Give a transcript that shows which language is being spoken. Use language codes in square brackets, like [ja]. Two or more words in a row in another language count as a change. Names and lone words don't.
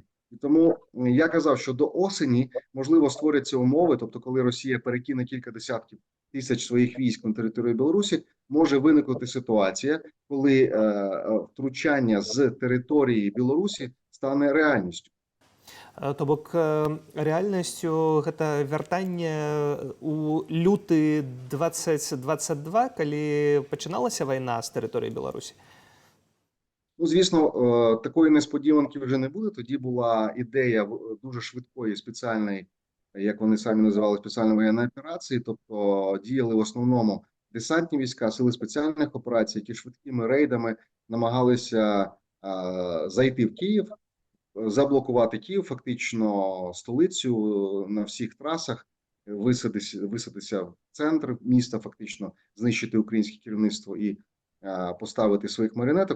[uk] І тому я казав, що до осені, можливо, створяться умови, тобто коли Росія перекине кілька десятків тисяч своїх військ на територію Білорусі, може виникнути ситуація, коли втручання з території Білорусі стане реальністю. [be] То бок рэальнасцю гэта вяртанне у люты 2022, калі пачыналася вайна з тэрыторыі Беларусі? [uk] Ну, звісно, такої несподіванки вже не буде. Тоді була ідея дуже швидкої спеціальної, як вони самі називали, спеціальної воєнної операції, тобто діяли в основному десантні війська, сили спеціальних операцій, які швидкими рейдами намагалися зайти в Київ, заблокувати Київ, фактично столицю на всіх трасах, висадитися в центр міста, фактично знищити українське керівництво і поставити своїх маріонеток.